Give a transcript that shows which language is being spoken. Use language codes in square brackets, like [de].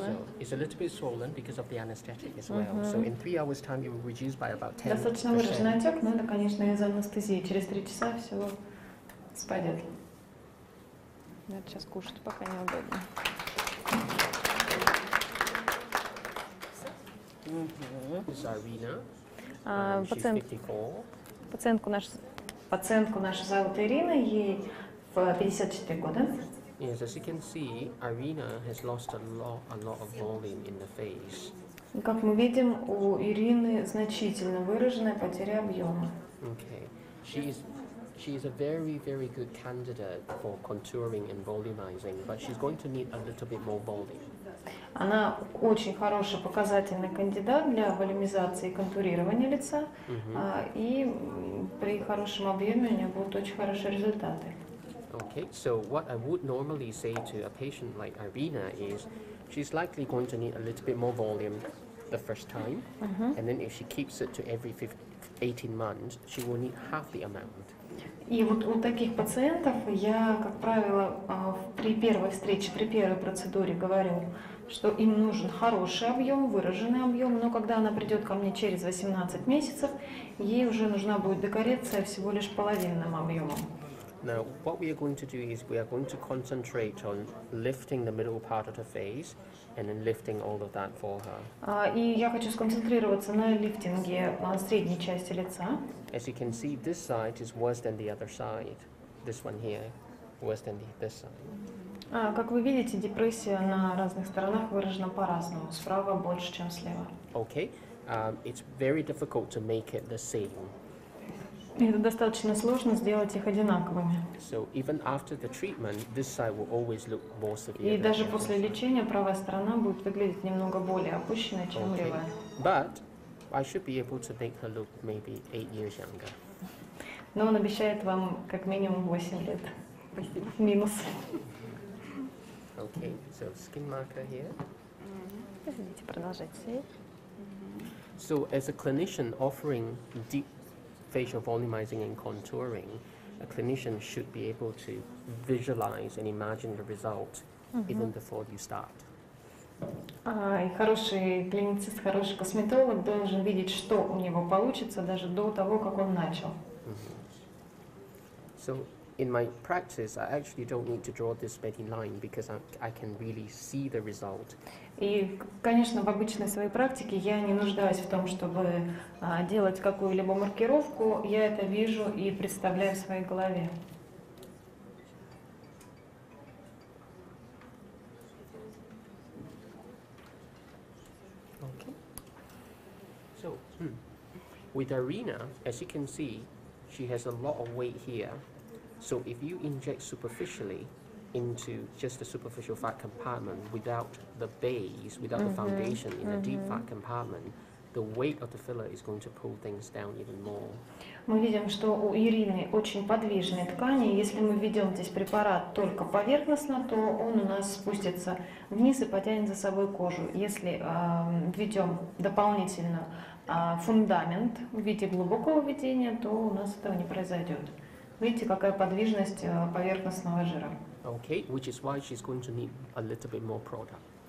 [en] so it's a little bit swollen because of the anesthetic as well. So in 3 hours' time, you will reduce by about 10%. [ru] Достаточно выраженный отек, но это, конечно, из анестезии. Через 3 часа все спадет. Это сейчас кушать пока неудобно. [en] This is Irina. She's [ru] Пациент, [en] 54. [ru] пациентку нашу Пациентку нашу зовут Ирина, ей в 54 года. [en] Yes, as you can see, Irina has lost a lot of volume in the face. [ru] И как мы видим, у Ирины значительно выраженная потеря объема. [en] Okay, she is a very good candidate for contouring and volumizing, but she's going to need a little bit more volume. [ru] Она очень хороший показательный кандидат для волюмизации и контурирования лица, и при хорошем объеме у нее будут очень хорошие результаты. [en] Okay, so what I would normally say to a patient like Irina is she's likely going to need a little bit more volume the first time, and then if she keeps it to every 18 months, she will need half the amount. [ru] И вот у таких пациентов я, как правило, при первой встрече, при первой процедуре говорю, что им нужен хороший объем, выраженный объем, но когда она придет ко мне через 18 месяцев, ей уже нужна будет декоррекция всего лишь половинным объемом. [en] Now, what we are going to do is we are going to concentrate on lifting the middle part of the face and then lifting all of that for her. [ru] И я хочу сконцентрироваться на лифтинге средней части лица. [en] As you can see, this side is worse than the other side. This one here, worse than this side. [ru] Как вы видите, депрессия на разных сторонах выражена по-разному. Справа больше, чем слева. [en] Okay, it's very difficult to make it the same. [ru] Это достаточно сложно сделать их одинаковыми. [en] So even after the treatment, this side will always look more severe. [ru] И даже после лечения правая сторона будет выглядеть немного более опущенной, чем левая. [en] But I should be able to make her look maybe 8 years younger. [ru] Но он обещает вам как минимум 8 лет. Минус. [en] Okay, so skin marker here. [ru] Извините, продолжайте. [en] So as a clinician offering deep facial volumizing and contouring, a clinician should be able to visualize and imagine the result even before you start. [ru] И хороший клиницист, хороший косметолог должен видеть, что у него получится даже до того, как он начал. [en] So in my practice, I actually don't need to draw this many line because I can really see the result. [ru] И, конечно, в обычной своей практике я не нуждаюсь в том, чтобы делать какую-либо маркировку. Я это вижу и представляю в своей голове. [en] Okay. So with Irina, as you can see, she has a lot of weight here. So if you inject superficially into just the superficial fat compartment without the base, without the foundation in a deep fat compartment, the weight of the filler is going to pull things down even more. [ru] Мы видим, что у Ирины очень подвижные ткани. Если мы введем здесь препарат только поверхностно, то он у нас спустится вниз и потянет за собой кожу. Если введем дополнительно фундамент в виде глубокого введения, то у нас этого не произойдет. Видите, какая подвижность поверхностного жира. [en] Okay, which is why she's going to need a little bit more product.